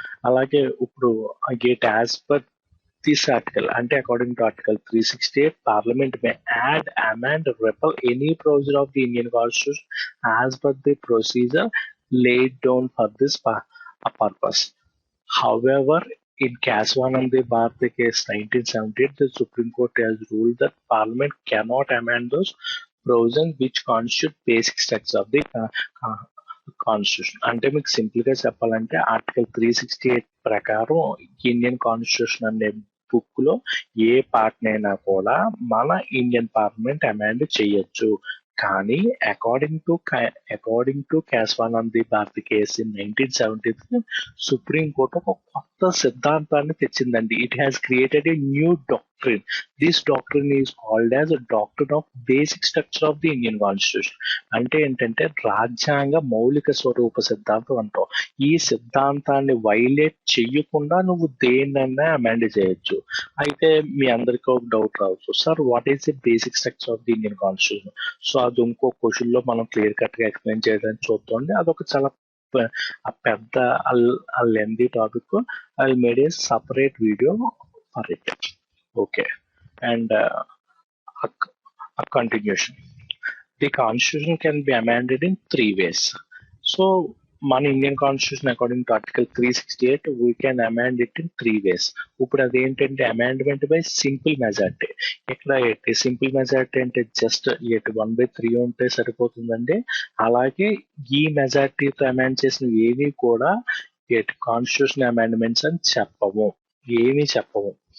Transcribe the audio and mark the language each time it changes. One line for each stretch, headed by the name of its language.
English: అలాగే ఇప్పుడు gate as per this article అంటే according to article 368 Parliament may add amend repeal any provision of the Indian Constitution as per the procedure laid down for this purpose. However, in Kaswanandi Bharti case 1978, the Supreme Court has ruled that Parliament cannot amend those provisions which constitute basic structure of the constitution.
Telugu: అంటే మీకు simple గా చెప్పాలంటే article 368 ప్రకారం Indian constitution అనే book లో ఏ part అయినా కూడా మన ఇండియన్ పార్లమెంట్ అమెండ్ చేయొచ్చు. కానీ according to Kesavananda Bharati case in 1973 supreme court ఒక కొత్త సిద్ధాంతాన్ని తెచ్చిందండి.
English: It has created a new doctrine. This doctrine is called as doctrine of basic structure of the Indian constitution.
Telugu: అంటే ఏంటంటే రాజ్యాంగ మౌలిక స్వరూప సిద్ధాంతం అంటాం. ఈ సిద్ధాంతాన్ని వైలేట్ చెయ్యకుండా నువ్వు దేన్నైనా అమెండ్ చేయొచ్చు. అయితే మీ అందరికీ ఒక డౌట్ రావచ్చు,
English: Sir what is the basic structure of the Indian constitution?
Telugu: So అది ఇంకో క్వశ్చన్ లో మనం క్లియర్ కట్ గా ఎక్స్ప్లెయిన్ చేయడానికి చూద్దాం. అదొక చాలా పెద్ద lengthy topic.
English: I made a separate video for it. Okay, and a continuation. The constitution can be amended in 3 ways. So మన Indian constitution according to article 368 we can amend it in 3 ways.
Telugu: ఇప్పుడు అదేంటంటే amendment by simple majority. ఇక్కడ simple majority అంటే just 1/3 ఉంటే సరిపోతుందండి. అలాగే ఈ మెజార్టీతో అమెండ్ చేసిన ఏవి కూడా కాన్స్టిట్యూషన్ అమెండ్మెంట్స్ అని ఏమీ చెప్పము.